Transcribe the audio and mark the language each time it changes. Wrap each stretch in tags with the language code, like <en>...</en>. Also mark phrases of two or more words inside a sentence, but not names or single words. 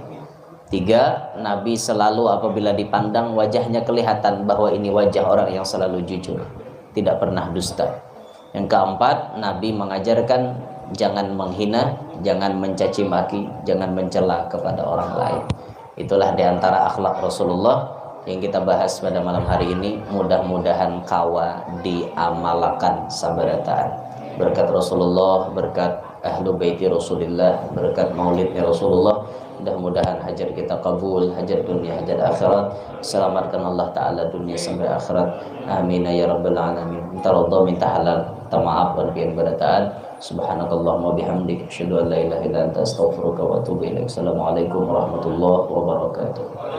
<id>Tiga, Nabi selalu apabila dipandang wajahnya kelihatan bahwa ini wajah orang yang selalu jujur, tidak pernah dusta. Yang keempat, Nabi mengajarkan jangan menghina, jangan mencaci maki, jangan mencela kepada orang lain. Itulah diantara akhlak Rasulullah yang kita bahas pada malam hari ini.</id> <bjn>Mudah-mudahan kawa diamalkan sabarataan.</bjn> <id>Berkat Rasulullah, berkat</id> <ar>أهل بيتي</ar> <id>Rasulullah, berkat maulidnya Rasulullah, mudah-mudahan hajat kita kabul, hajat dunia, hajat akhirat. Selamatkan Allah Ta'ala dunia sampai akhirat.</id> <ar>آمين يا رب العالمين.</ar> <id>Minta ridha, minta halal, minta maaf dan berataan.</id> <ar>سبحانك اللهم بحمدك أشهد أن لا إله إلا أنت أستغفرك وأتوب إليك. السلام عليكم ورحمة الله وبركاته.</ar>